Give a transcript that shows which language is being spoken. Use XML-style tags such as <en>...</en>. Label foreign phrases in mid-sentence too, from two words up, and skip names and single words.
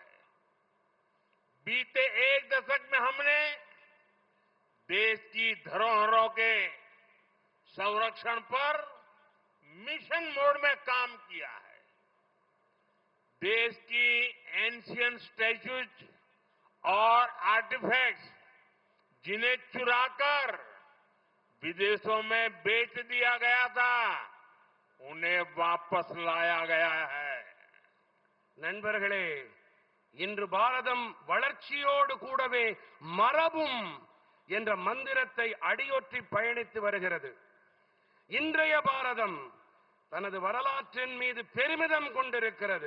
<hi>बीते एक दशक में हमने देश की धरोहरों के संरक्षण पर</hi> <en>mission mode</en> <hi>में काम किया है. देश की</hi> <en>ancient statues</en> <hi>और आर्टिफैक्ट्स जिन्हें चुराकर विदेशों में बेच दिया गया था, उन्हें वापस लाया गया है।</hi> <ta>நண்பர்களே, இன்று பாரதம் வளர்ச்சியோடு கூடவே மரபும் என்ற மந்திரத்தை அடியொற்றி பயணித்து வருகிறது. இன்றைய பாரதம் தனது வரலாற்றின் மீது பெருமிதம் கொண்டிருக்கிறது.</ta>